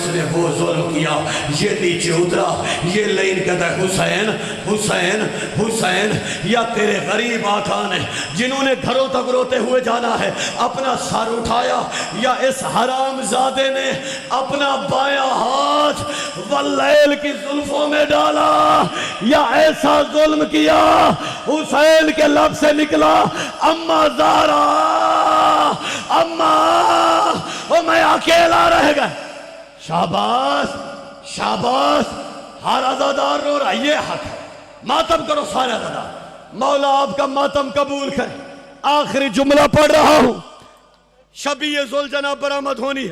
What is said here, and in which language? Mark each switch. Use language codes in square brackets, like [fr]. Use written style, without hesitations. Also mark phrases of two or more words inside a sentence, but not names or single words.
[ur] نے وہ ظلم کیا، یہ نیچے اترا، یہ لائن کہتا ہے حسین حسین حسین، یا تیرے غریب آقا نے جنہوں نے گھروں تک روتے ہوئے جانا ہے اپنا سر اٹھایا، یا اس حرام زادے نے اپنا بایاں ہاتھ واللیل کی زلفوں میں ڈالا، یا ایسا ظلم کیا حسین کے لب سے نکلا اما زارا، اما، او میں اکیلا رہ گیا۔ شاباش شاباش، ہر عزادار رو رہا، یہ حق ہے، ماتم کرو سارے عزادار، مولا آپ کا ماتم قبول کرے۔ آخری جملہ پڑھ رہا ہوں، شبیہ ذوالجناح برآمد ہونی ہے۔